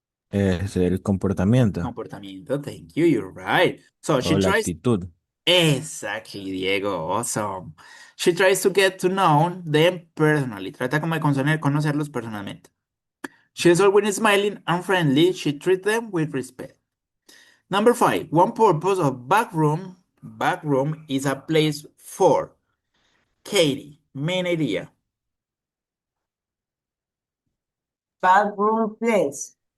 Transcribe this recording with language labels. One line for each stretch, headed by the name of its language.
Spanish: Es el comportamiento
English: Comportamiento. Thank you. You're right. So she
Spanish: o la
English: tries.
Spanish: actitud.
English: Exactly, Diego. Awesome. She tries to get to know them personally.
Spanish: Trata como de conocerlos personalmente.
English: She is always smiling and friendly. She treats them with respect. Number 5. One purpose of backroom is a place for Katie. Main idea. Backroom place.